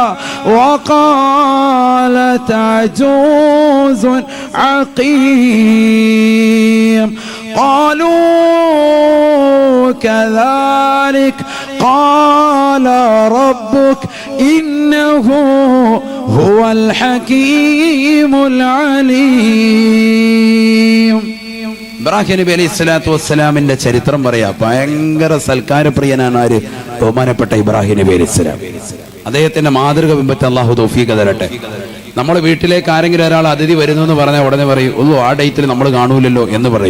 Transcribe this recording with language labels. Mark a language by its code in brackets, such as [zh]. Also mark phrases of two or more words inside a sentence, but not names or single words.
[ar] وقالت عجوز عقيم قالوا كذلك قال ربك إنه هو الحكيم العليم. [ml] ഇബ്രാഹിം നബി [ar] عليه الصلاة [ml] വസ്സലാമിന്റെ ചരിത്രം പറയാ. ഭയങ്കര സൽക്കാരപ്രിയനാണ് ആര്? ബഹുമാനപ്പെട്ട ഇബ്രാഹിം നബി [ar] عليه السلام. [ml] അദ്ദേഹത്തിന്റെ മാതൃക പിൻപറ്റി അള്ളാഹു തൗഫീഖ് തരട്ടെ. നമ്മുടെ വീട്ടിലേക്ക് ആരെങ്കിലും ഒരാൾ അതിഥി വരുന്നു എന്ന് പറഞ്ഞാൽ ഉടനെ പറയും, ഓ ആ ഡേറ്റിൽ നമ്മൾ കാണൂലല്ലോ എന്ന് പറയും.